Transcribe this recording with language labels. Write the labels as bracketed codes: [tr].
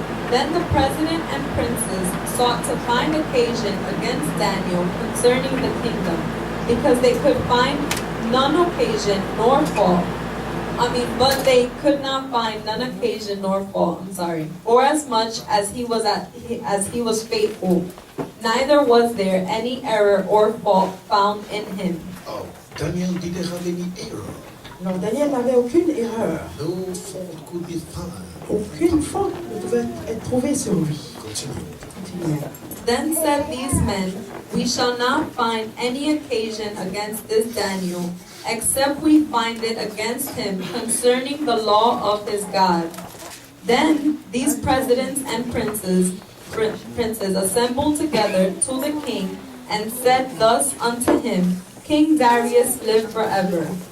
[en] Then the president and princes sought to find occasion against Daniel concerning the kingdom, because they could find none occasion nor fault. But they could not find none occasion nor fault. Forasmuch as he was faithful, neither was there any error or fault found in him. Oh, Daniel didn't have any error. [fr] Non, Daniel n'avait aucune erreur. [en] No fault could be found. [fr] Aucune faute ne pouvait être trouvée sur lui. [en] Continue. [fr] Continuons. [en] Then said these men, We shall not find any occasion against this Daniel, except we find it against him concerning the law of his God. Then these presidents and princes assembled together to the king, and said thus unto him, King Darius, live forever.